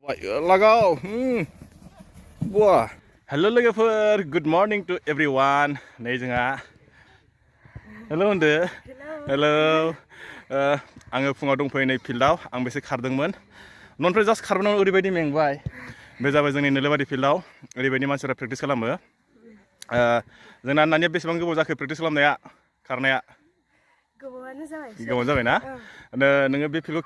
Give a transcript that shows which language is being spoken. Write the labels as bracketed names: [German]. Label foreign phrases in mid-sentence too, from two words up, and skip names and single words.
[Bodo] Lagaw. Wah. Hello logofer. [English] Good morning to everyone. [Bodo] Nei जोंहा. Hello होनदो. Hello. आङो फुङाव दंफैयो नै फिल्डआव आं बेसे खारदोंमोन न'निफ्राय जास्ट खारबोनानै ओरैबायदि मेंबाय बे जाबाय जोंनि नलबारि फिल्डआव ओरैबायदि मानसिफोरा प्रेक्टिस खालामो जोंना नानिया बेसेबां गोबाव जाखो प्रेक्टिस खालामनाया खारनाया गोबावानो जाबाय ना नोङो बे फिल्डआव